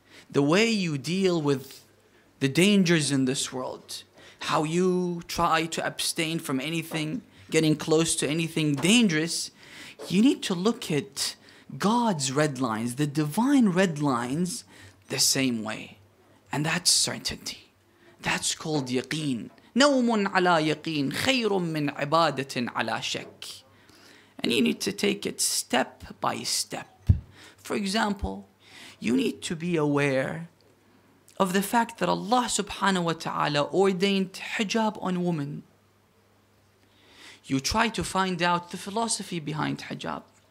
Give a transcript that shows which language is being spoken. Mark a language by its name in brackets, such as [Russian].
[English] The way you deal with the dangers in this world. How you try to abstain from anything, getting close to anything dangerous. You need to look at God's red lines, the divine red lines, the same way. And that's certainty. That's called yaqeen. [Arabic] نوم على يقين خير من عبادة على شك. [English] And you need to take it step by step. For example, you need to be aware of the fact that Allah subhanahu wa ta'ala ordained hijab on women. You try to find out the philosophy behind hijab.